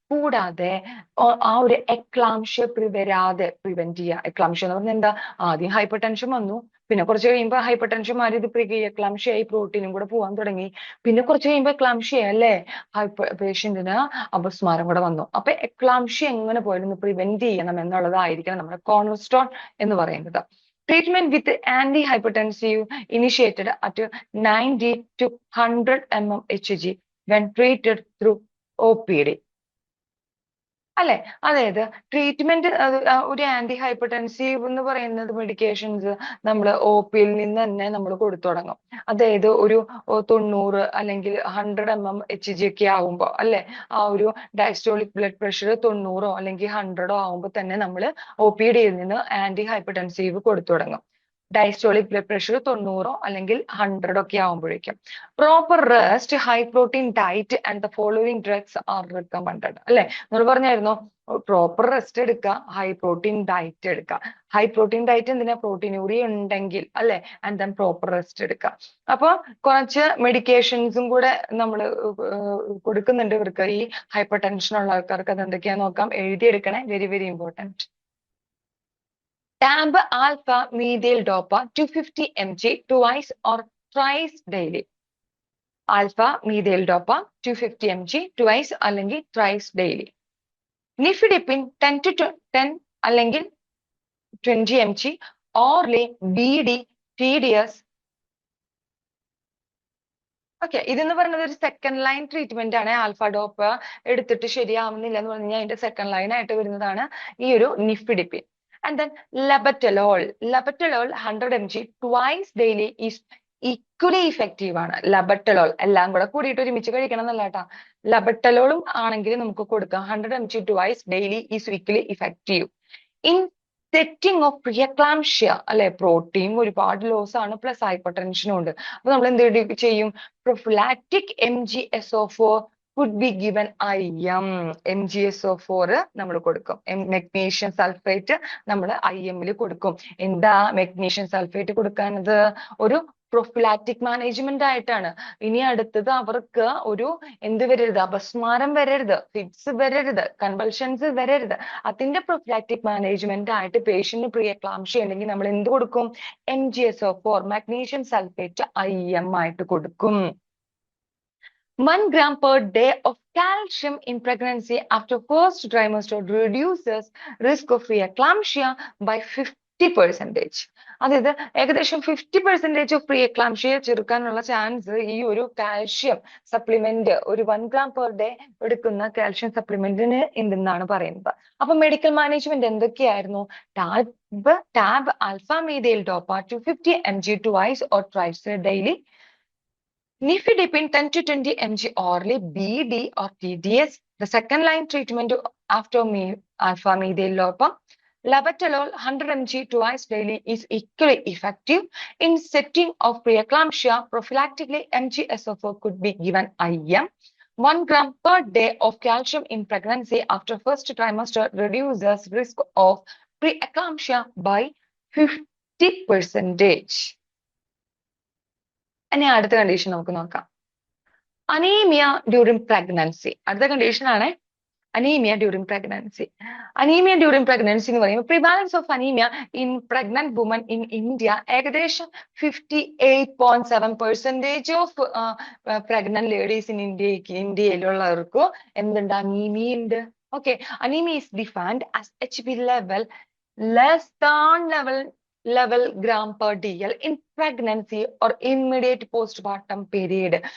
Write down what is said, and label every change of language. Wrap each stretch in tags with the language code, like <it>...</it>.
<ml>കൂടാതെ ആ ഒരു എക്ലാംഷ്യ വരാതെ പ്രിവെന്റ് ചെയ്യുക. എക്ലാംഷ്യ എന്ന് പറഞ്ഞാൽ എന്താ? ആദ്യം ഹൈപ്പർ ടെൻഷൻ വന്നു, പിന്നെ കുറച്ച് കഴിയുമ്പോൾ ഹൈപ്പർ ടെൻഷൻ മാറി ഇത് പ്രീ എക്ലാംഷ്യ ആയി, പ്രോട്ടീനും കൂടെ പോകാൻ തുടങ്ങി. പിന്നെ കുറച്ച് കഴിയുമ്പോൾ എക്ലാംഷ്യ അല്ലേ, പേഷ്യന്റിന് അപസ്മാരം കൂടെ വന്നു. അപ്പൊ എക്ലാംഷ്യ എങ്ങനെ പോയാലും പ്രിവെന്റ് ചെയ്യണം എന്നുള്ളതായിരിക്കണം നമ്മുടെ കോൺസ്റ്റോൺ എന്ന് പറയുന്നത്.</ml> <en>Treatment with antihypertensive initiated at 90 to 100 mm Hg when treated through OPD.</en> <ml>അല്ലെ, അതായത് ട്രീറ്റ്മെന്റ് ഒരു ആന്റി ഹൈപ്പർടെൻസീവ് എന്ന് പറയുന്നത് മെഡിക്കേഷൻസ് നമ്മൾ OP-യിൽ നിന്ന് തന്നെ നമ്മൾ കൊടുത്തു തുടങ്ങും. അതായത് ഒരു 90 അല്ലെങ്കിൽ 100 mm Hg ഒക്കെ ആവുമ്പോൾ അല്ലെ, ആ ഒരു ഡയസ്റ്റോളിക് ബ്ലഡ് പ്രഷർ 90 അല്ലെങ്കിൽ 100 ആവുമ്പോൾ തന്നെ നമ്മൾ OPDയിൽ നിന്ന് ആന്റി ഹൈപ്പർടെൻസീവ് കൊടുത്തു തുടങ്ങും. ഡയസ്റ്റോളിക് ബ്ലഡ് പ്രഷർ 90 അല്ലെങ്കിൽ 100 ഒക്കെ ആവുമ്പോഴേക്കും.</ml> <en>Proper rest, high protein diet and the following drugs are recommended.</en> <ml>അല്ലെ, നമ്മൾ പറഞ്ഞായിരുന്നു പ്രോപ്പർ റെസ്റ്റ് എടുക്കുക, ഹൈ പ്രോട്ടീൻ ഡയറ്റ് എടുക്കുക. ഹൈ പ്രോട്ടീൻ ഡയറ്റ് എന്തിനാ, പ്രോട്ടീനൂറി ഉണ്ടെങ്കിൽ അല്ലെ, ആൻഡ് ദെൻ പ്രോപ്പർ റെസ്റ്റ് എടുക്കുക. അപ്പൊ കുറച്ച് മെഡിക്കേഷൻസും കൂടെ നമ്മൾ കൊടുക്കുന്നുണ്ട് ഇവർക്ക്, ഈ ഹൈപ്പർ ടെൻഷൻ ഉള്ള ആൾക്കാർക്ക്. അത് എന്തൊക്കെയാന്ന് നോക്കാം, എഴുതിയെടുക്കണേ, very very important.</ml> <en>Tab alpha methyl dopa 250 mg twice or thrice daily. Alpha methyl dopa 250 mg twice അല്ലെങ്കിൽ thrice daily. Nifedipine 10 അല്ലെങ്കിൽ 20 mg orally BD TDS.</en> <ml>Okay, ഇതെന്ന് പറയുന്നത് ഒരു സെക്കൻഡ് ലൈൻ ട്രീറ്റ്മെന്റ് ആണ്. ആൽഫ ഡോപ്പ എടുത്തിട്ട് ശരിയാവുന്നില്ല എന്ന് പറഞ്ഞു കഴിഞ്ഞാൽ അതിന്റെ സെക്കൻഡ് ലൈൻ ആയിട്ട് വരുന്നതാണ് ഈ ഒരു നിഫിഡിപ്പിൻ.</ml> <en>And then labetalol 100 mg twice daily is equally effective ആണ്.</en> <ml>labetalol എല്ലാം കൂടെ കൂടിയിട്ട് ഒരുമിച്ച് കഴിക്കണം എന്നല്ല കേട്ടാ, labetalolum ആണെങ്കിൽ നമുക്ക് കൊടുക്കാം.</ml> <en>100 mg twice daily is equally effective in setting of preeclampsia.</en> <ml>അല്ലെ, പ്രോട്ടീൻ ഒരുപാട് ലോസ് ആണ്, പ്ലസ് ഹൈപ്പർ ടെൻഷനും ഉണ്ട്. അപ്പൊ നമ്മൾ എന്ത് ചെയ്യും,</ml> <en>Prophylactic MgSO4 could be given IM.</en> <ml>MgSO4 നമ്മൾ കൊടുക്കും. മെഗ്നീഷ്യം സൾഫേറ്റ് നമ്മൾ IM-ൽ കൊടുക്കും. എന്താ മെഗ്നീഷ്യം സൾഫേറ്റ് കൊടുക്കാനത്, ഒരു പ്രൊഫിലാക്റ്റിക് മാനേജ്മെന്റ് ആയിട്ടാണ്. ഇനി അടുത്തത് അവർക്ക് ഒരു എന്ത് വരരുത്, അപസ്മാരം വരരുത്, ഫിറ്റ്സ് വരരുത്, കൺവൾഷൻസ് വരരുത്. അതിന്റെ പ്രൊഫിലാക്റ്റിക് മാനേജ്മെന്റ് ആയിട്ട് പേഷ്യന്റ് പ്രീ എക്ലാംഷ്യ ഉണ്ടെങ്കിൽ നമ്മൾ എന്ത് കൊടുക്കും, MgSO4 മാഗ്നീഷ്യം സൾഫേറ്റ് IM ആയിട്ട് കൊടുക്കും.</ml> <en>1 gram per day of calcium in pregnancy after first trimester reduces risk of preeclampsia by 50%.</en> <ml>അതായത് ഏകദേശം 50% ഓഫ് പ്രീഎക്ലാംഷ്യ ചെറുക്കാനുള്ള ചാൻസ് ഈ ഒരു കാൽഷ്യം സപ്ലിമെന്റ്, ഒരു 1 gram per day എടുക്കുന്ന കാൽഷ്യം സപ്ലിമെന്റിന് ഉണ്ടെന്നാണ് പറയുന്നത്. അപ്പൊ മെഡിക്കൽ മാനേജ്മെന്റ് എന്തൊക്കെയായിരുന്നു,</ml> <en>Tab alpha methyl dopa 250 mg twice or thrice daily. Nifedipine 10 to 20 mg orally BD or TDS. The second line treatment after alpha methyl DOPA. Labetalol 100 mg twice daily is equally effective in setting of preeclampsia. Prophylactically, MgSO4 could be given IM. 1 gram per day of calcium in pregnancy after first trimester reduces risk of preeclampsia by 50%.</en> <ml>ഇനി അടുത്ത condition നമുക്ക് നോക്കാം, anaemia during pregnancy. അടുത്ത condition ആണ് anaemia during pregnancy. Anaemia during pregnancy എന്ന് പറയുമ്പോൾ prevalence of anaemia in pregnant woman in India ഏകദേശം 58.7% of pregnant ladies in ഇന്ത്യയിലുള്ളവർക്ക് എന്തുണ്ട്, അനീമിയ ഉണ്ട്.</ml> <en>Okay, anaemia is defined as HB level less than level gram per DL in pregnancy or immediate postpartum period.</en>